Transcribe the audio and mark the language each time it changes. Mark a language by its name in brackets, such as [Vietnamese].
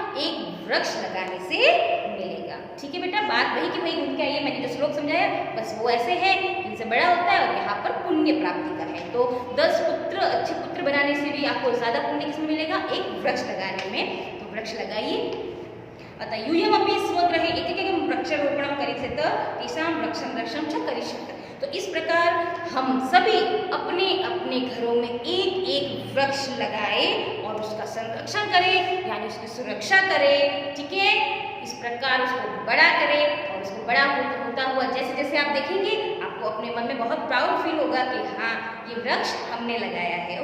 [Hindi] एक वृक्ष लगाने से मिलेगा, ठीक है बेटा। बात वही की वही घूम के आई है, मैंने जो श्लोक समझाया बस वो ऐसे है, इनसे बड़ा होता है, और यहाँ पर पुण्य प्राप्ति का है। तो 10 पुत्र अच्छे पुत्र बनाने से भी आपको ज्यादा पुण्य किसमें मिलेगा? एक वृक्ष लगाने में। तो वृक्ष लगाइए। [Sanskrit] अतः यूयमपि स्वगृहे एकैकं वृक्षारोपणं करिष्येत् तेषां वृक्षं च करिष्येत्। [Hindi] तो इस प्रकार हम सभी अपने अपने घरों में एक एक वृक्ष लगाए और उसका संरक्षण करें, यानी उसकी सुरक्षा करें, ठीक है। इस प्रकार उसको बड़ा करें, और उसको बड़ा होता हुआ जैसे जैसे आप देखेंगे, आपको अपने मन में बहुत प्राउड फील होगा कि हाँ, ये वृक्ष हमने लगाया है।